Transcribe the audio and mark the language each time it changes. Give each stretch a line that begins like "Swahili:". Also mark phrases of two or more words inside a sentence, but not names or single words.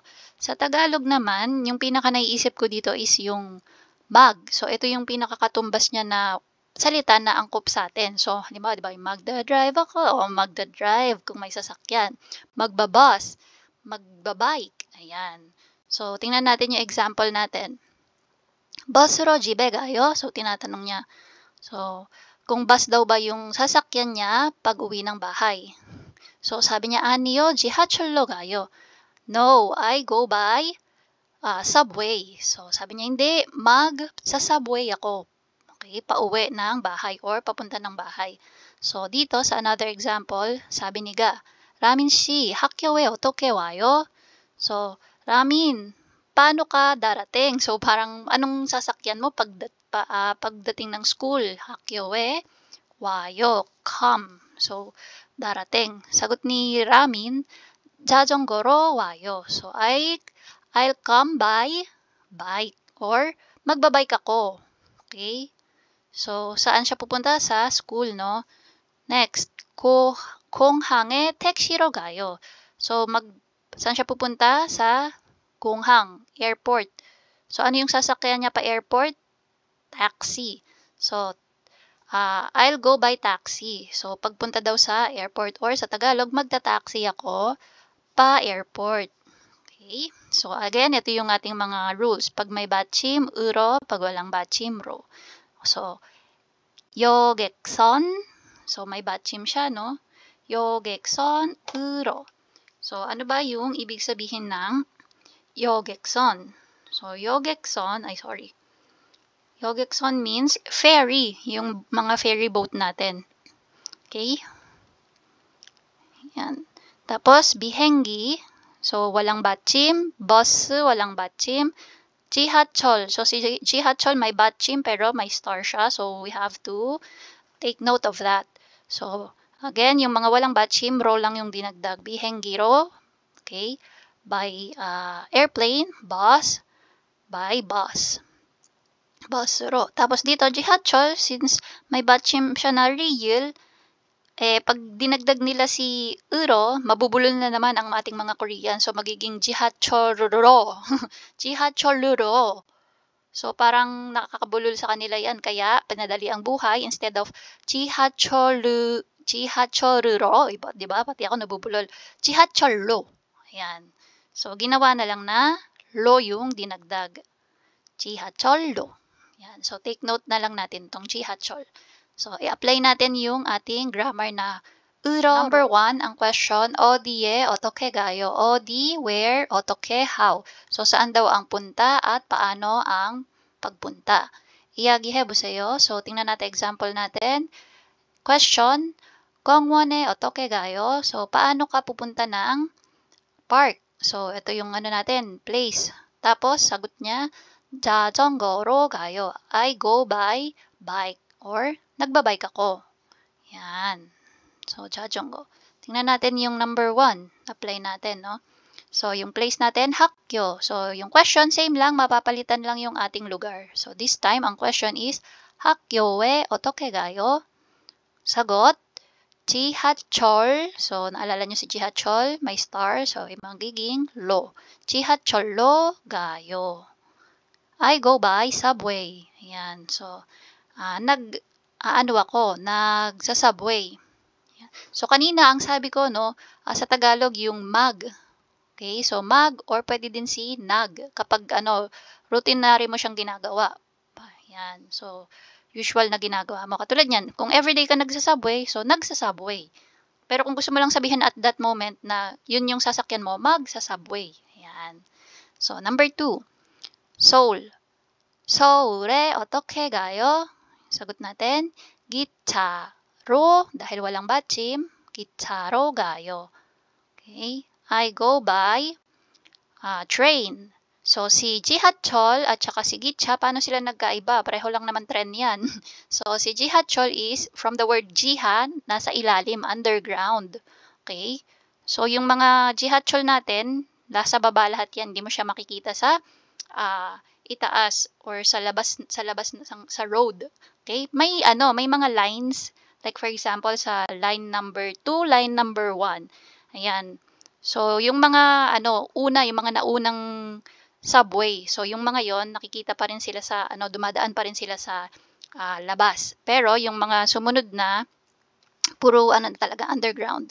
Filipino: Sa Tagalog naman, yung pinaka naiisip ko dito is yung mag. So, ito yung pinakakatumbas niya na salita na angkop sa atin. So, halimbawa, di ba, magda-drive ako o magda-drive kung may sasakyan. Magbabus, magbabike. Ayan. So, tingnan natin yung example natin.
Korean: Bus로 집에 가요?
Filipino: So, tinatanong niya. So, kung bus daw ba yung sasakyan niya pag uwi ng bahay? So, sabi niya,
Korean: 아니요, 지하철로 가요.
English: No, I go by subway.
Filipino: So, sabi niya, hindi, sa subway ako. Okay, pauwi ng bahay or papunta ng bahay. So, dito sa another example, sabi ni Ga,
Korean: 라민 씨, 학교에 어떻게 와요?
Filipino: So, Ramin, paano ka darating? So, parang anong sasakyan mo pagdating ng school?
Korean: 학교에 와요,
Filipino: come. So, darating. Sagot ni Ramin,
Korean: 자전거로 와요.
English: So, I'll come by bike or
Filipino: magbabike ako.
English: Okay?
Filipino: So, saan siya pupunta? Sa school, no? Next,
Korean: 공항에 택시로 가요.
Filipino: So, saan siya pupunta? Sa 공항, airport. So, ano yung sasakyan niya pa airport?
English: Taxi. So, I'll go by taxi. So,
Filipino: pagpunta daw sa airport or sa Tagalog, magta-taxi ako pa airport. Okay? So, again, ito yung ating mga rules. Pag may
Korean: 받침, 으로.
Filipino: Pag walang
Korean: 받침, 로.
Filipino: So, 여객선. So, may 받침 siya, no?
Korean: 여객선, 으로.
Filipino: So, ano ba yung ibig sabihin ng 여객선?
English: So, 여객선 means ferry,
Filipino: yung mga ferry boat natin. Okay? Yan. Tapos, bihengi. So, walang 받침. Bus, walang 받침. Jihacheol. So, si Jihacheol may batchim pero
English: may star
Filipino: siya.
English: So, we have to take note of that. So, again,
Filipino: yung mga walang batchim, ro lang yung dinagdag. Bihengiro,
English: okay, by airplane, bus, by bus. Bus, ro.
Filipino: Tapos dito, Jihacheol, since may batchim siya na real, pag dinagdag nila si uro, mabubulol na naman ang ating mga Korean. So, magiging Jihacheoluro. Jihacheoluro. So, parang nakakabulol sa kanila yan. Kaya, pinadali ang buhay.
English: Instead of Jihacheoluro.
Filipino: Diba? Pati ako nabubulol. Jihacheollo. Ayan. So, ginawa na lang na lo yung dinagdag. Jihacheollo. Ayan. So,
English: take note
Filipino: na lang natin tong Jihacheol. So, i-apply natin yung ating grammar na uro. Number 1, ang question,
Korean: 어디에 어떻게 가요? 어디, where, 어떻게, how.
Filipino: So, saan daw ang punta at paano ang pagpunta?
Korean: 이야기해 보세요.
Filipino: So, tingnan natin example natin. Question,
Korean: 공원에 어떻게 가요?
Filipino: So, paano ka pupunta ng park? So, ito yung ano natin, place. Tapos, sagot niya,
Korean: 자전거로 가요.
English: I go by bike or
Filipino: nagbabike ako. Yan. So, 자전거. Tingnan natin yung number 1. Apply natin, no? So, yung place natin, 학교. So, yung question, same lang. Mapapalitan lang yung ating lugar.
English: So, this time, ang question is,
Korean: 학교에 어떻게 가요?
Filipino: Sagot, 지하철. So, naalala nyo si 지하철, may star. So, magiging 로.
Korean: 지하철로 가요.
English: I go by subway.
Filipino: Ayan. So, nagsasubway. So, kanina ang sabi ko, no, sa Tagalog, yung mag. Okay? So, mag or pwede din si nag. Kapag, routinary mo siyang ginagawa. Ayan. So, usual na ginagawa mo. Katulad yan, kung everyday ka nagsasubway, so, nagsasubway. Pero kung gusto mo lang sabihin
English: at that moment
Filipino: na yun yung sasakyan mo, magsasubway. Ayan. So, number 2. Seoul.
Korean: 서울에 어떻게 가요?
Filipino: Sagot natin, 기차로, dahil walang 받침,
Korean: 기차로 가요.
English: Okay? I go by train.
Filipino: So, si 지하철 at saka si 기차, paano sila nagkaiba? Pareho lang naman tren yan.
English: So, si 지하철 is from the word jiha,
Filipino: nasa ilalim,
English: underground. Okay?
Filipino: So, yung mga 지하철 natin, nasa baba lahat yan. Hindi mo siya makikita sa itaas or sa labas sa road.
English: Okay?
Filipino: May mga
English: lines like for example sa line number 2, line number 1. Ayan.
Filipino: So yung mga yung mga naunang subway. So yung mga yon nakikita pa rin sila sa dumadaan pa rin sila sa labas. Pero yung mga sumunod na puro talaga underground.